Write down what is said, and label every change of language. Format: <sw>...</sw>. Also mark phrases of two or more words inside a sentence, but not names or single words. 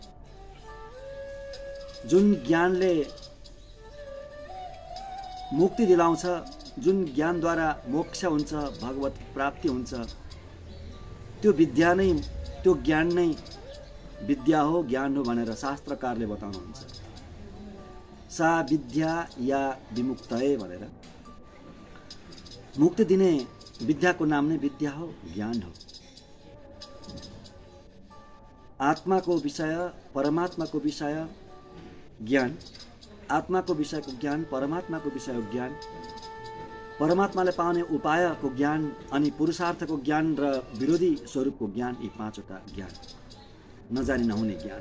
<ne>जुन ज्ञानले मुक्ति दिलाउँछ, जुन ज्ञानद्वारा मोक्ष हुन्छ, भगवत प्राप्ति हुन्छ, त्यो विद्या नै, त्यो ज्ञान नै विद्या हो, ज्ञान हो भनेर शास्त्रकारले बताउनुहुन्छ।</ne> <sa>सा विद्या या विमुक्तये</sa> <ne>भनेर मुक्ति दिने विद्याको नाम नै विद्या हो, ज्ञान हो। आत्माको विषय, परमात्माको विषय ज्ञान, आत्माको विषयको ज्ञान, परमात्माको विषयको ज्ञान, परमात्माले पाउने उपायको ज्ञान अनि पुरुषार्थको ज्ञान र विरोधी स्वरूपको ज्ञान, यी 5वटा ज्ञान नजानी नहुने ज्ञान।</ne>